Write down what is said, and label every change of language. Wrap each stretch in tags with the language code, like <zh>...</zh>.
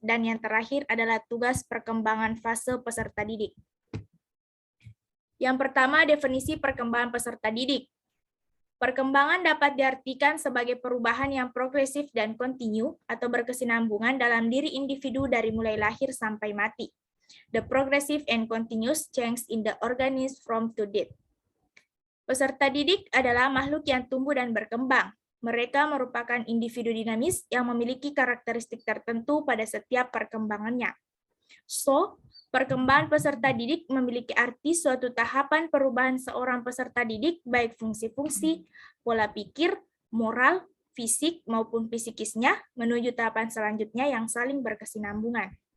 <id>Dan yang terakhir adalah tugas perkembangan fase peserta didik. Yang pertama, definisi perkembangan peserta didik. Perkembangan dapat diartikan sebagai perubahan yang progresif dan kontinu atau berkesinambungan dalam diri individu dari mulai lahir sampai mati.</id> <en>The progressive and continuous change in the organism from to death.</en> <id>Peserta didik adalah makhluk yang tumbuh dan berkembang. Mereka merupakan individu dinamis yang memiliki karakteristik tertentu pada setiap perkembangannya. So, perkembangan peserta didik memiliki arti suatu tahapan perubahan seorang peserta didik, baik fungsi-fungsi, pola pikir, moral, fisik, maupun psikisnya, menuju tahapan selanjutnya yang saling berkesinambungan.</id>